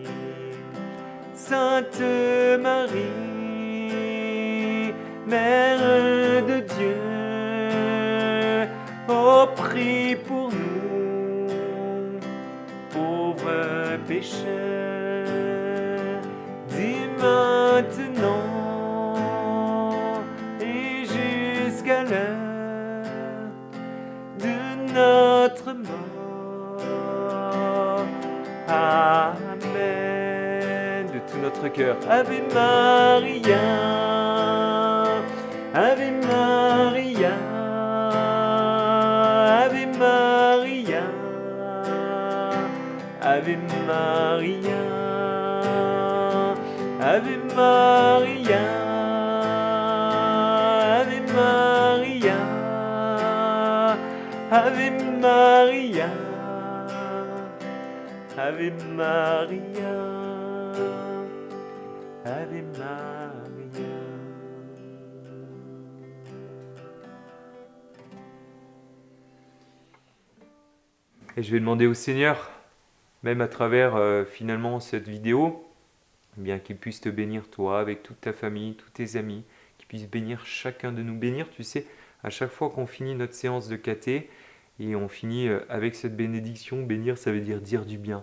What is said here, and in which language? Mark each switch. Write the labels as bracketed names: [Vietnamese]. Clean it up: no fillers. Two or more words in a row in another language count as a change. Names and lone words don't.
[French] Sainte Marie, Mère de Dieu, oh prie pour nous, pauvres pécheurs, dès maintenant et jusqu'à l'heure de notre mort. Amen. De tout notre cœur. [Latin] Ave Maria, Ave Maria, Ave Maria, Ave Maria, Ave Maria, Ave Maria, Ave Maria, Ave Maria, Ave Maria. [French] Et je vais demander au Seigneur, même à travers finalement cette vidéo, eh bien qu'il puisse te bénir toi, avec toute ta famille, tous tes amis, qu'il puisse bénir chacun de nous. Bénir, tu sais, à chaque fois qu'on finit notre séance de caté, et on finit avec cette bénédiction, bénir ça veut dire du bien.